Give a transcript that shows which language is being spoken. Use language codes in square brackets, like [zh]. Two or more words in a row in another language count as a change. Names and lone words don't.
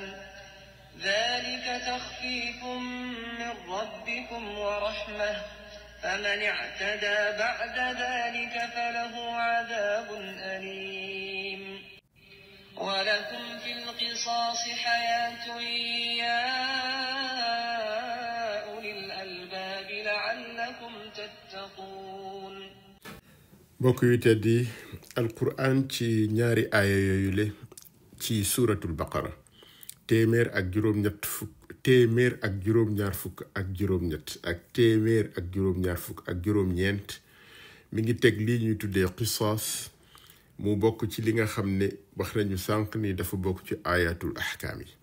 [ar] ذلك تخفيف من ربكم ورحمة فمن اعتدى بعد ذلك فله عذاب أليم ولكم في القصاص حياة يا أولي الألباب لعلكم تتقون. [wo] mbokk yu tedd yi alquran ci ñaari aaya yooyu le ci [ar] سورة البقرة [wo] téeméer ak juróom-ñett fukk téeméer ak juróom-ñaar fukk ak juróom-ñett ak téeméer ak juróom-ñaar fukk ak juróom-ñeent mi ngi teg lii ñuy tuddee qisaas mu bokk ci li nga xam ne wax nañu sànq ni dafa bokk ci [ar] آيات الأحكام [wo] yi.